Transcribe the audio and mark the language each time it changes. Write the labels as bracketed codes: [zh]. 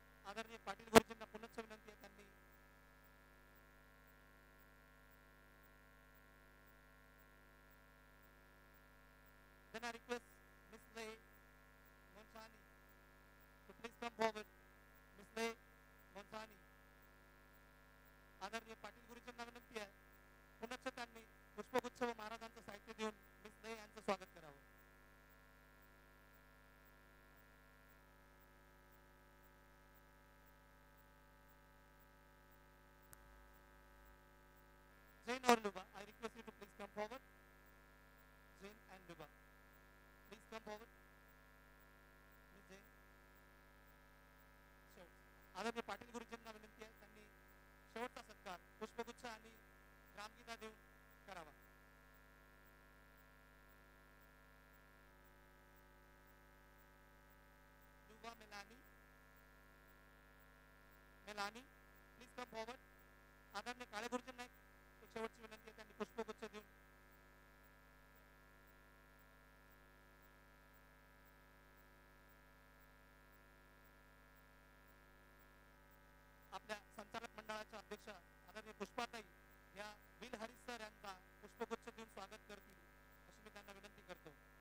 [en] आदरणीय पाटील गुरुजींना पुन्हा विनंती आहे त्यांनी Then I request Miss Lay Monsani to please come forward. Miss Lay Monsani. [mr] आदरणीय पाटील गुरुजींना विनंती आहे पुन्हा त्यांनी पुष्पगुच्छ व महाराजांचं साहित्य देऊन मिस लय यांचं स्वागत करावं. [en] Jain or Luba, I request you to please come forward. Jain and Luba, please come forward. Miss Jain. [mr] आदरणीय पाटील गुरुजींना विनंती आहे त्यांनी शेवटचा सत्कार पुष्पगुच्छ आणि रामगीता देऊन करावा. [en] Luba Melani, please come forward. [mr] आदरणीय काळे गुरुजींना एक शेवटची विनंती आहे त्यांनी पुष्पगुच्छ देऊन आपल्या संचालक मंडळाच्या अध्यक्षा आदरणीय पुष्पाताई या विल हरीश सर यांचा पुष्पगुच्छ देऊन स्वागत करतील अशी मी त्यांना विनंती करतो.